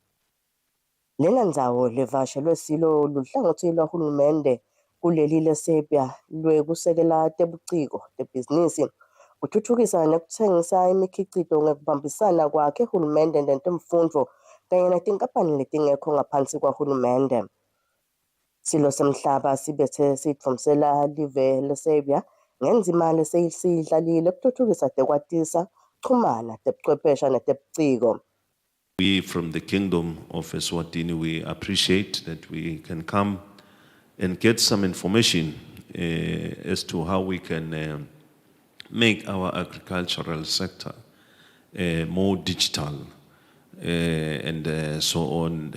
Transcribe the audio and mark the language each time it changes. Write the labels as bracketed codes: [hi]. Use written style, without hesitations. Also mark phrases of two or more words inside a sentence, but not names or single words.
[ss] Lena ndzawo levakashelwe silo luhlangothi lwahulumende kuleli leSerbia lwekusekela tebuciko tebhizinisi kuthuthukisa nekutsengisa imikhicito ngekubambisana kwakhe hulumende netemfundvo kanye netinkampani letingekho ngaphansi kwahulumende. Silo semhlaba sibethe sitfumsela live leSerbia ngenzima lesiyidlalile kuthuthukisa tekwatisa kuchumana tebuchwephesha netebuciko. [en] We from the Kingdom of Eswatini, we appreciate that we can come and get some information as to how we can make our agricultural sector more digital and so on.